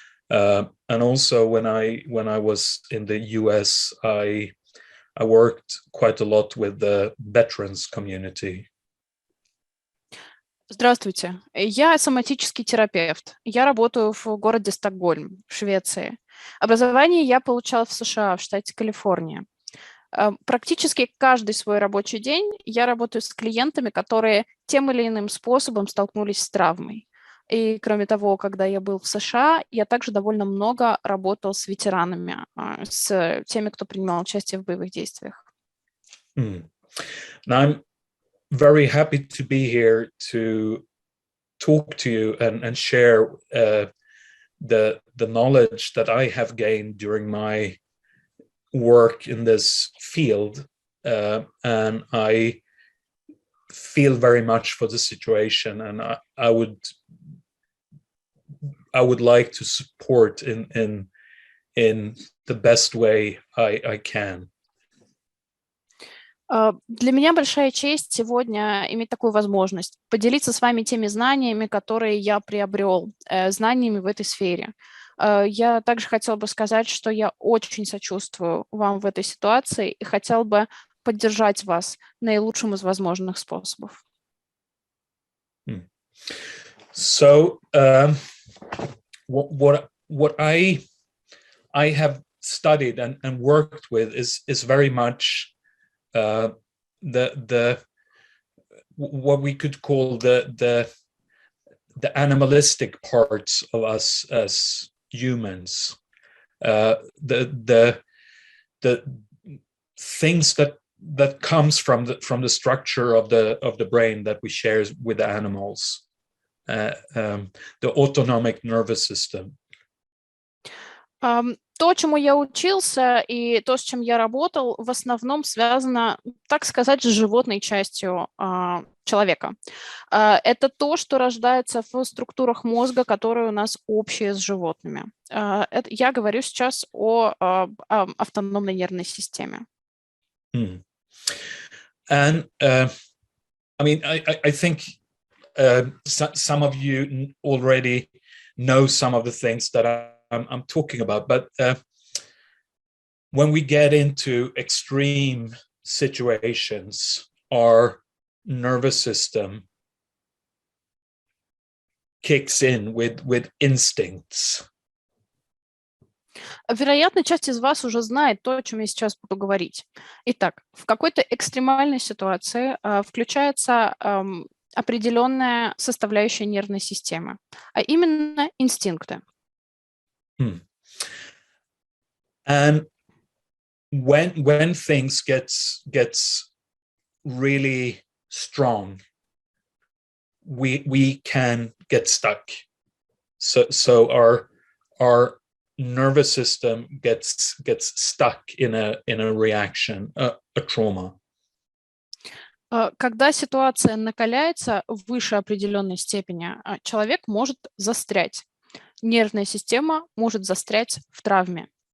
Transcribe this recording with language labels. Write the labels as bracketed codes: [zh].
[en] And also when I was in the US, I worked quite a lot with the veterans community. [ru] Здравствуйте, я соматический терапевт. Я работаю в городе Стокгольм, в Швеции. Образование я получала в США, в штате Калифорния. Практически каждый свой рабочий день я работаю с клиентами, которые тем или иным способом столкнулись с травмой. И кроме того, когда я был в США, я также довольно много работал с ветеранами, с теми, кто принимал участие в боевых действиях. [en] Now I'm very happy to be here to talk to you and share the knowledge that I have gained during my work in this field, and I feel very much for the situation, and I would like to support in the best way I can. [ru] Для меня большая честь сегодня иметь такую возможность поделиться с вами теми знаниями, которые я приобрел, знаниями в этой сфере. Я также хотела бы сказать, что я очень сочувствую вам в этой ситуации и хотела бы поддержать вас наилучшим из возможных способов. [en] So, what I have studied and worked with is very much the what we could call the animalistic parts of us as humans, the things that comes from the structure of the brain that we share with animals, the autonomic nervous system. [ru] То, чему я учился, и то, с чем я работал, в основном связано, так сказать, с животной частью человека. Это то, что рождается в структурах мозга, которые у нас общие с животными. Я говорю сейчас о автономной нервной системе. [en] And I mean, I think some of you already know some of the things that I'm talking about, but when we get into extreme situations, our nervous system kicks in with instincts. [ru] Вероятно, часть из вас уже знает то, о чем я сейчас буду говорить. Итак, в какой-то экстремальной ситуации включается определенная составляющая нервной системы, а именно инстинкты. [en] And when things gets really strong, we can get stuck. So our nervous system gets stuck in a reaction, a trauma. [ru] Когда ситуация накаляется выше определенной степени, человек может застрять. Нервная система может застрять в травме.